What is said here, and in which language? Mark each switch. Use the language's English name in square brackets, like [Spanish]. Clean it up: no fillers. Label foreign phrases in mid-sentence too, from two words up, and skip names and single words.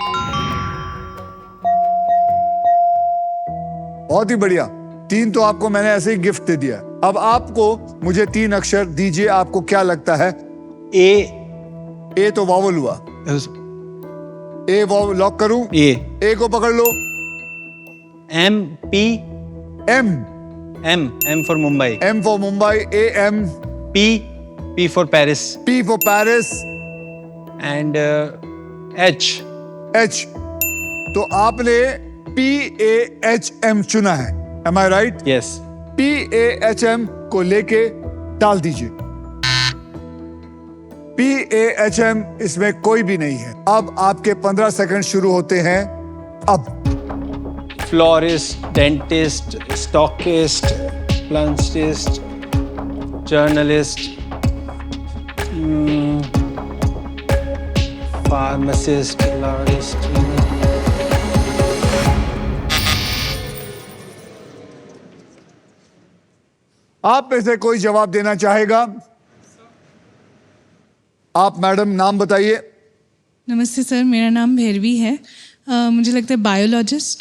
[Hindi] बहुत ही बढ़िया। 3 तो आपको मैंने ऐसे ही गिफ्ट दे दिया। अब आपको मुझे 3 अक्षर दीजिए। आपको क्या लगता है? [English] A. [Hindi] तो वॉवल हुआ। ए वॉवल लॉक करूं? [English] A. [Hindi] ए को पकड़ लो। [English] M. P. M for Mumbai. M for Mumbai, AM, P. P for Paris. P for Paris, And H. [Hindi] H। तो आपने PAHM चुना है। [English] Am I right? Yes. [Hindi] PAHM को लेके डाल दीजिए। PAHM इसमें कोई भी नहीं है। अब आपके 15 सेकंड शुरू होते हैं अब। [English] Florist, dentist, stockist, plantist, journalist, pharmacist, lawyerist. [Hindi] आप में से कोई जवाब देना चाहेगा? आप मैडम नाम बताइए। नमस्ते सर, मेरा नाम भैरवी है। मुझे लगता है बायोलॉजिस्ट।